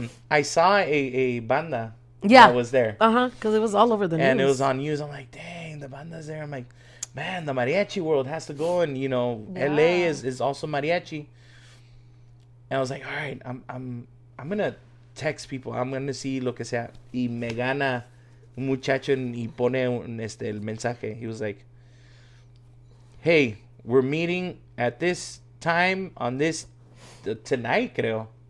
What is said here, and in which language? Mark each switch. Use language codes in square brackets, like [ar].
[en] I saw a banda that was there. Because it was all over the news. And it was on news. I'm like, dang, the banda's there. I'm like, man, the mariachi world has to go, and LA is also mariachi. And I was like, all right, I'm gonna text people. I'm gonna see [es] lo que sea. Y me gana un muchacho y pone el mensaje. [en] He was like, hey, we're meeting at this time on this tonight, [es] creo.